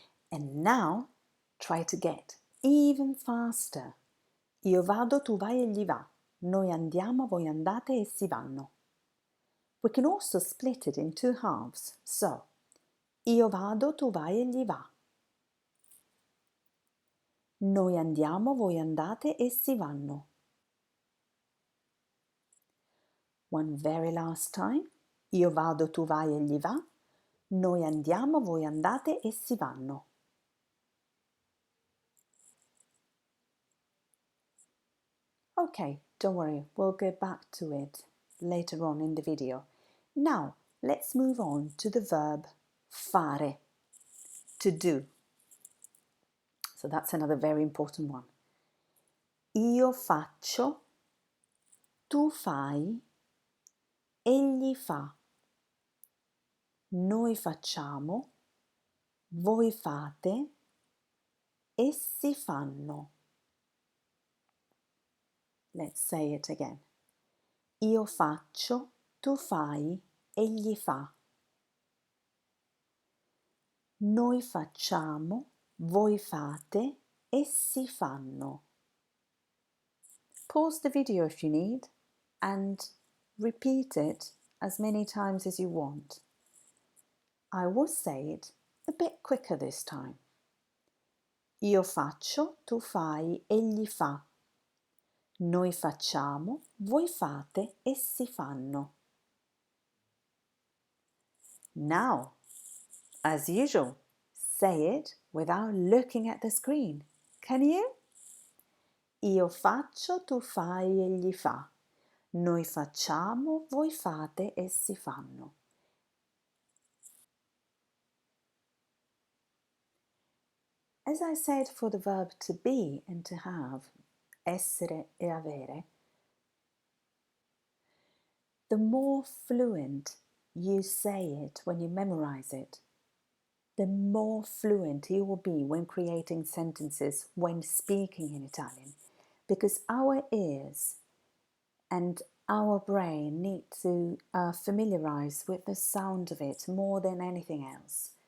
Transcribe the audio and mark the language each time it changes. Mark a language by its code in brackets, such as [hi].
[en] And now, try to get even faster. [it] Io vado, tu vai, egli va. Noi andiamo, voi andate, essi vanno. [en] We can also split it in two halves. [it] So, io vado, tu vai, egli va. Noi andiamo, voi andate, essi vanno. [en] One very last time. [it] Io vado, tu vai, egli va. Noi andiamo, voi andate, essi vanno. [en] Okay, don't worry, we'll go back to it later on in the video. Now, let's move on to the verb fare, to do. So that's another very important one. [it] Io faccio, tu fai, egli fa. noi facciamo, voi fate, essi fanno. [en] Let's say it again. [it] Io faccio, tu fai, egli fa. Noi facciamo, voi fate, essi fanno. [en] Pause the video if you need and repeat it as many times as you want. I will say it a bit quicker this time. [it] Io faccio, tu fai, egli fa. Noi facciamo, voi fate, essi fanno. [en] Now, as usual, say it without looking at the screen. Can you? [it] Io faccio, tu fai, egli fa. Noi facciamo, voi fate, essi fanno. [en] As I said for the verb to be and to have, [it] essere e avere, [en] the more fluent you say it when you memorize it, the more fluent you will be when creating sentences, when speaking in Italian, because our ears and our brain need to familiarize with the sound of it more than anything else.